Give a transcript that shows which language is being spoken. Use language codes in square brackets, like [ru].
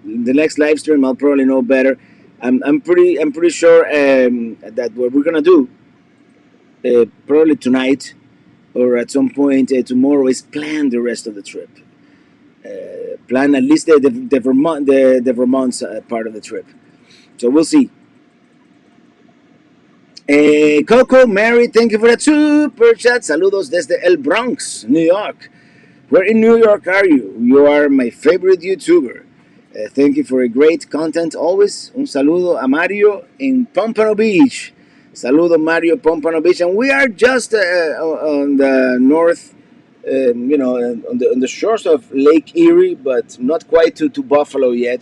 [en] In the next live stream, I'll probably know better. I'm pretty sure that what we're gonna do probably tonight or at some point tomorrow is plan the rest of the trip. Plan at least the Vermont the Vermont part of the trip. So we'll see. Coco, Mary, thank you for that super chat. [es] Saludos desde El Bronx, New York. [en] Where in New York are you? You are my favorite YouTuber. Thank you for a great content always. [es] Un saludo a Mario [en] in Pompano Beach. [es] Saludo [en] Mario Pompano Beach, and we are just on the north, on the shores of Lake Erie, but not quite to Buffalo yet.